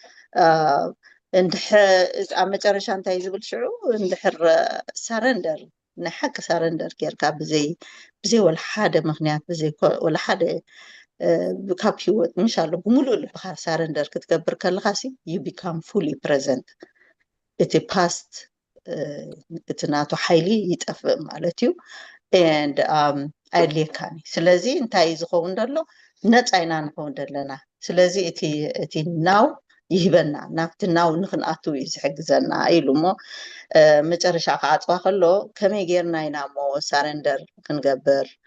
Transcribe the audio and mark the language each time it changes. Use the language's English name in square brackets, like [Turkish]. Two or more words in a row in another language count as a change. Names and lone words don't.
[Tigrinya] ኣብ መጨረሻ እንታይ ዝብል ሽዑ እንድሕር ሰረንደር ናይ ሓቂ ሰረንደር ጌርካ ብዘይ ወላ ሓደ ምክንያት ብዘይ ወላ ሓደ ካብ ሂወት ምሻሎ ብሙሉእ ልብካ ሰረንደር ክትገብር ከለካ ሲ [English] you become fully present [Tigrinya] እቲ ፓስት እቲ ናቱ ሓይሊ ይጠፍእ ማለት እዩ and ኣድልየካኒ ስለዚ እንታይ ዝኸውን ደሎ ነፃ ኢና ንኸውን ዘለና ስለዚ እቲ ናው ይህበና ናብቲ ናው ንክንኣቱ እዩ ዝሕግዘና ኢሉ እሞ መጨረሻ ክዓፅዋ ከሎ ከመይ ጌርና ኢና እሞ ሰረንደር ክንገብር